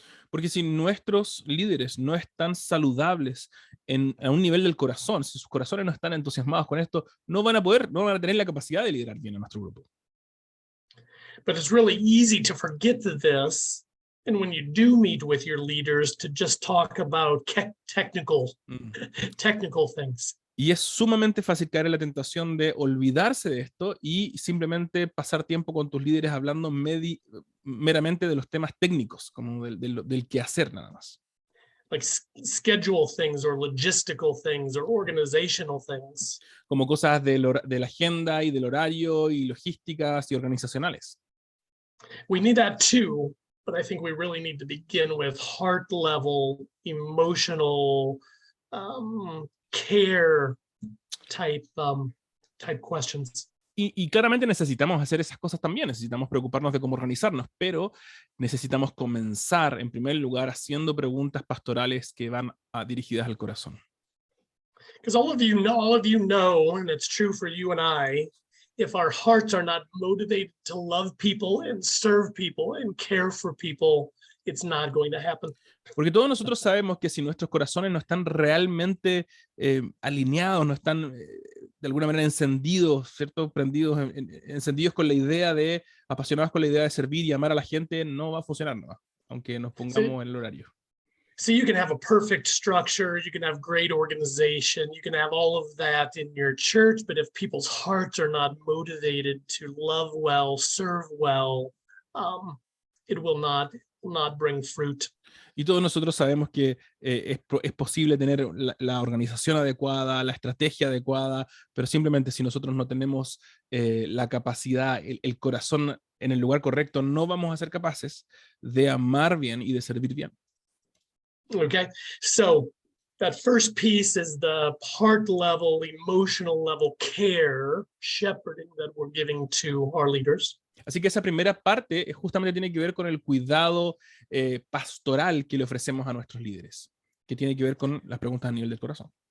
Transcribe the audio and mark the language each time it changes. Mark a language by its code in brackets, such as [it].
[es] Porque si nuestros líderes no están saludables a un nivel del corazón, si sus corazones no están entusiasmados con esto, no van a tener la capacidad de liderar bien a nuestro grupo. [en] But it's really easy to forget this, and when you do meet with your leaders, to just talk about technical things. [es] Y es sumamente fácil caer en la tentación de olvidarse de esto y simplemente pasar tiempo con tus líderes hablando meramente de los temas técnicos, como del quehacer nada más. [en] Like schedule things or logistical things or organizational things. [es] Como cosas de la agenda y del horario y logísticas y organizacionales. [en] We need that too, but I think we really need to begin with heart level, emotional, care type questions. [es] Y claramente necesitamos hacer esas cosas también, necesitamos preocuparnos de cómo organizarnos, pero necesitamos comenzar en primer lugar haciendo preguntas pastorales que van dirigidas al corazón. [en] Because all of you know, and it's true for you and I, if our hearts are not motivated to love people and serve people and care for people, it's not going to happen. [es] Porque todos nosotros sabemos que si nuestros corazones no están realmente alineados, no están de alguna manera encendidos, ¿cierto? Prendidos, encendidos con la idea apasionados con la idea de servir y amar a la gente, no va a funcionar, ¿no? Aunque nos pongamos en el horario. [en] So you can have a perfect structure, you can have great organization, you can have all of that in your church, but if people's hearts are not motivated to love well, serve well, it will not bring fruit. [es] Y todos nosotros sabemos que es posible tener la organización adecuada, la estrategia adecuada, pero simplemente si nosotros no tenemos la capacidad, el corazón en el lugar correcto, no vamos a ser capaces de amar bien y de servir bien. [en] Okay, so that first piece is the heart level, emotional level care, shepherding that we're giving to our leaders. [es] Así que esa primera parte justamente tiene que ver con el cuidado pastoral que le ofrecemos a nuestros líderes, que tiene que ver con las preguntas a nivel del corazón.